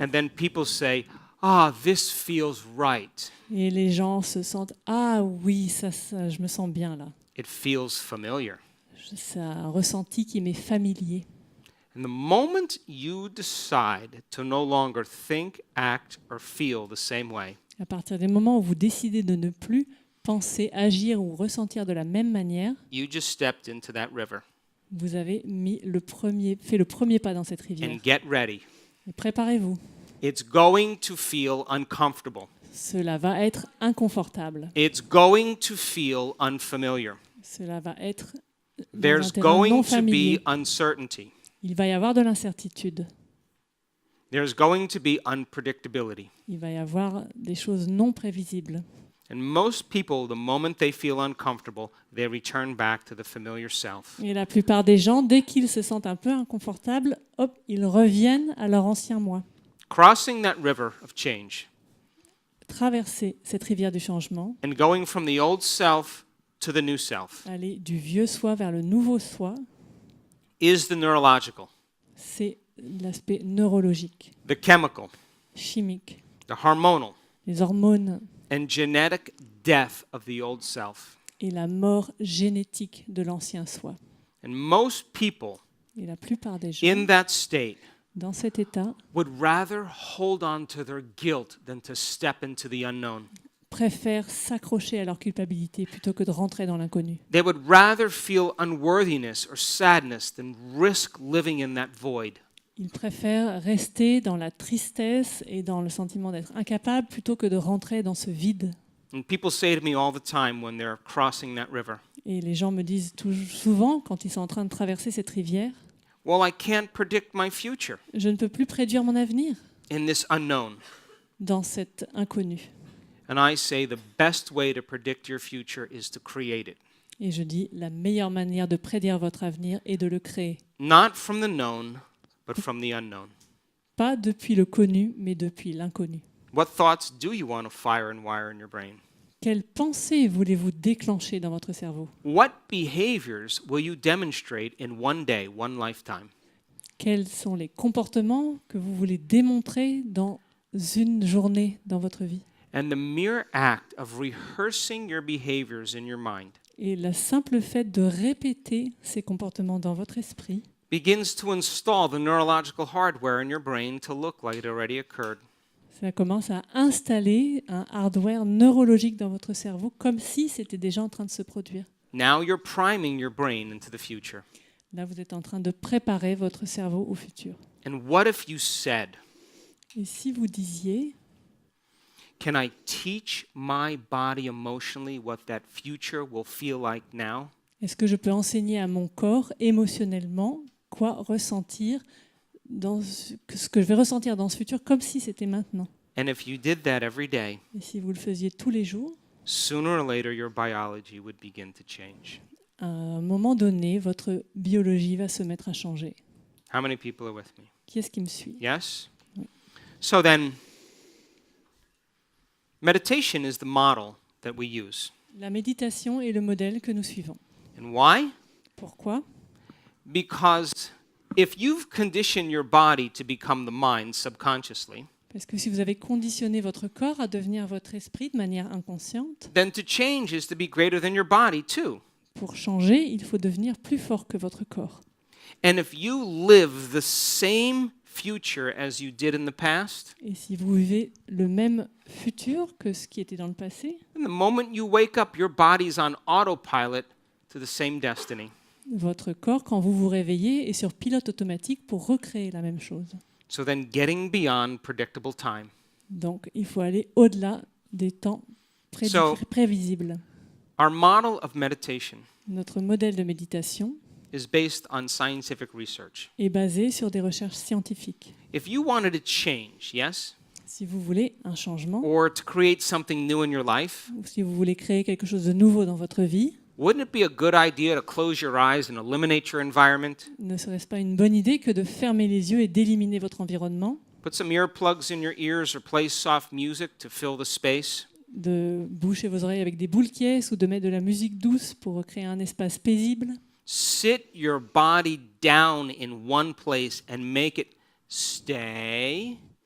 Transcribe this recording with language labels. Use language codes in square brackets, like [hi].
[en] And then people say, ah, this feels right. [fr] Et les gens se sentent « Ah oui, ça, je me sens bien là. [en] It feels familiar. [fr] C'est un ressenti qui m'est familier. » [en] And the moment you decide to no longer think, act, or feel the same way, [fr] À partir du moment où vous décidez de ne plus penser, agir ou ressentir de la même manière, [en] you just stepped into that river. [fr] vous avez fait le premier pas dans cette rivière. [en] And get ready. [fr] Et préparez-vous. [en] It's going to feel uncomfortable. [fr] Cela va être inconfortable. [en] It's going to feel unfamiliar. [fr] Cela va être dans un [en] There's [fr] terrain non [en] going to [fr] familier. [en] be uncertainty. [fr] Il va y avoir de l'incertitude. [en] There's going to be unpredictability. [fr] Il va y avoir des choses non prévisibles. [en] And most people, the moment they feel uncomfortable, they return back to the familiar self. [fr] Et la plupart des gens, dès qu'ils se sentent un peu inconfortables, hop, ils reviennent à leur ancien moi. [en] Crossing that river of change [fr] Traverser cette rivière du changement, [en] and going from the old self to the new self [fr] aller du vieux soi vers le nouveau soi, [en] is the neurological, [fr] c'est l'aspect neurologique, [en] the chemical, [fr] chimique, [en] the hormonal, [fr] les hormones [en] and genetic death of the old self. [fr] et la mort génétique de l'ancien soi. [en] And most people [fr] Et la plupart des gens, [en] in that state [fr] dans cet état, [en] would rather hold on to their guilt than to step into the unknown. [fr] préfèrent s'accrocher à leur culpabilité plutôt que de rentrer dans l'inconnu. [en] They would rather feel unworthiness or sadness than risk living in that void. [fr] Ils préfèrent rester dans la tristesse et dans le sentiment d'être incapable plutôt que de rentrer dans ce vide. [en] And people say to me all the time when they're crossing that river, [fr] Et les gens me disent souvent, quand ils sont en train de traverser cette rivière, [en] well, I can't predict my future [fr] je ne peux plus prédire mon avenir [en] in this unknown. [fr] dans cet inconnu. [en] And I say the best way to predict your future is to create it. [fr] Et je dis, la meilleure manière de prédire votre avenir est de le créer. [en] Not from the known, but from the unknown. [fr] Pas depuis le connu, mais depuis l'inconnu. [en] What thoughts do you want to fire and wire in your brain? [fr] Quelles pensées voulez-vous déclencher dans votre cerveau? [en] What behaviors will you demonstrate in one day, one lifetime? [fr] Quels sont les comportements que vous voulez démontrer dans une journée dans votre vie? [en] And the mere act of rehearsing your behaviors in your mind [fr] Et le simple fait de répéter ces comportements dans votre esprit [en] begins to install the neurological hardware in your brain to look like it already occurred. [fr] ça commence à installer un hardware neurologique dans votre cerveau comme si c'était déjà en train de se produire. [en] Now you're priming your brain into the future. [fr] Là, vous êtes en train de préparer votre cerveau au futur. [en] And what if you said, [fr] Et si vous disiez, [en] can I teach my body emotionally what that future will feel like now? [fr] est-ce que je peux enseigner à mon corps émotionnellement quoi ressentir ce que je vais ressentir dans ce futur comme si c'était maintenant? [en] And if you did that every day, [fr] Et si vous le faisiez tous les jours, [en] sooner or later your biology would begin to change. [fr] à un moment donné, votre biologie va se mettre à changer. [en] How many people are with me? [fr] Qui est-ce qui me suit? [en] Yes? So then, meditation is the model that we use. [fr] La méditation est le modèle que nous suivons. [en] And why? [fr] Pourquoi? [en] Because if you've conditioned your body to become the mind subconsciously, [fr] Parce que si vous avez conditionné votre corps à devenir votre esprit de manière inconsciente, [en] then to change is to be greater than your body too. [fr] pour changer, il faut devenir plus fort que votre corps. [en] And if you live the same future as you did in the past, [fr] Et si vous vivez le même futur que ce qui était dans le passé, [en] then the moment you wake up, your body's on autopilot to the same destiny. [fr] votre corps, quand vous vous réveillez, est sur pilote automatique pour recréer la même chose. [en] So then getting beyond predictable time. [fr] Donc, il faut aller au-delà des temps [en] So- [fr] prévisibles. [en] Our model of meditation [fr] Notre modèle de méditation [en] is based on scientific research. [fr] est basé sur des recherches scientifiques. [en] If you wanted to change, yes, [fr] Si vous voulez un changement, [en] or to create something new in your life, [fr] ou si vous voulez créer quelque chose de nouveau dans votre vie, [en] wouldn't it be a good idea to close your eyes and eliminate your environment? [fr] ne serait-ce pas une bonne idée que de fermer les yeux et d'éliminer votre environnement, [en] Put some earplugs in your ears or play soft music to fill the space? [fr] de boucher vos oreilles avec des boules qui ou de mettre de la musique douce pour recréer un espace paisible, [en] Sit your body down in one place and make it stay.